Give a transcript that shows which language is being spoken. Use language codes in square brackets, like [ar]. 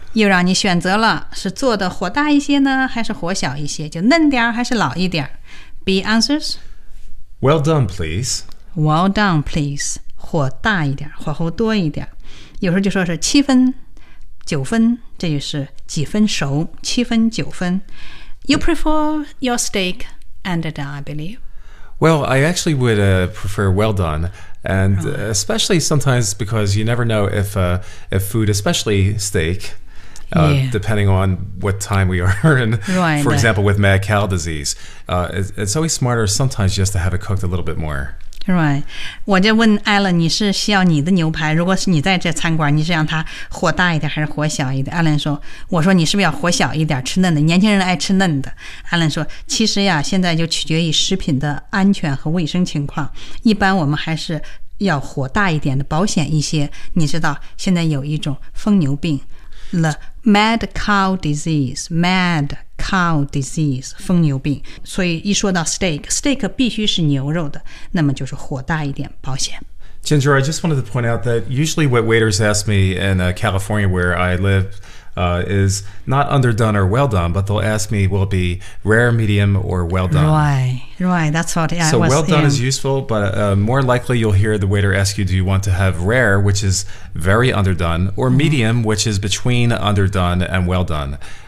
[zh] 又让你选择了，是做的火大一些呢，还是火小一些，就嫩点还是老一点 [en] B answers, Well done, please. Well done, please. [zh] 火大一点，火候多一点。有时候就说是七分、九分，这就是几分熟，七分、九分。 [en] You prefer your steak underdone, I believe. Well, I actually would prefer well done, and especially sometimes because you never know if food, especially steak, depending on what time we are in. Right. For example, with mad cow disease, it's always smarter sometimes just to have it cooked a little bit more. Right. [zh] 我就问 Alan, 你是需要你的牛排？如果是你在这餐馆，你是让它火大一点还是火小一点 ？Alan 说，我说你是不是要火小一点，吃嫩的？年轻人爱吃嫩的。Alan 说，其实呀，现在就取决于食品的安全和卫生情况。一般我们还是要火大一点的，保险一些。你知道现在有一种疯牛病 ， [en] the mad cow disease, mad. Cow disease, [zh] 疯牛病。所以一说到 steak 必须是牛肉的，那么就是火大一点，保险。 [en] Ginger, I just wanted to point out that usually what waiters ask me in California where I live, is not underdone or well done, but they'll ask me, will it be rare, medium, or well done? Right, that's what I was saying. So well done is useful, but more likely you'll hear the waiter ask you, do you want to have rare, which is very underdone, or medium, which is between underdone and well done?